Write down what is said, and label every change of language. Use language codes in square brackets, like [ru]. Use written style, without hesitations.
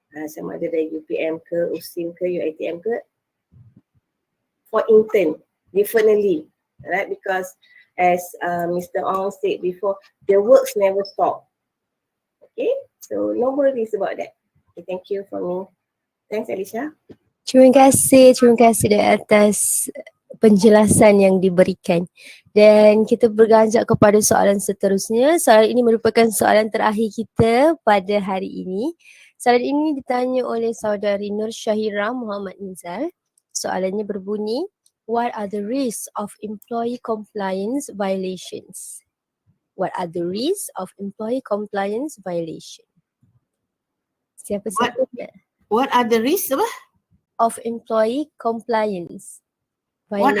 [ms] Sama ada dari UPM ke, USIM ke, UiTM ke, [en] for intern, definitely, right? Because as Mr. Ong said before, the works never stop. Okay, so no worries about that. Okay, thank you for me. Thanks, Alicia. [ms] Terima kasih di atas penjelasan yang diberikan. Dan kita berganjak kepada soalan seterusnya. Soalan ini merupakan soalan terakhir kita pada hari ini. Soalan ini ditanya oleh saudari Nur Syahira Muhammad Nizal. Soalannya berbunyi, [en] what are the risks of employee compliance violations? What are the risks of employee compliance violation? [ms] Siapa-siapa? [en] What are the risks of employee compliance violation?